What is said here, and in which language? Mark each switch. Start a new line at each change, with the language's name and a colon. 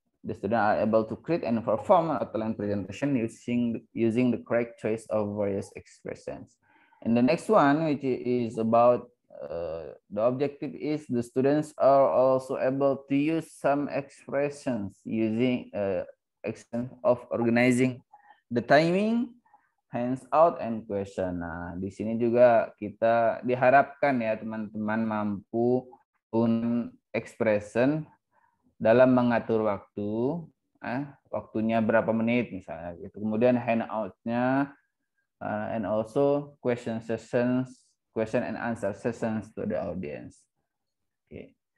English: The student are able to create and perform an outline presentation using the correct choice of various expressions. And the next one, which is about the objective, is the students are also able to use some expressions using extent of organizing the timing, hands out, and question.
Indonesian: Nah, di sini juga kita diharapkan ya teman-teman mampu expression dalam mengatur waktu, waktunya berapa menit misalnya gitu.
English: Kemudian handout-nya and also question and answer sessions to the audience. Okay.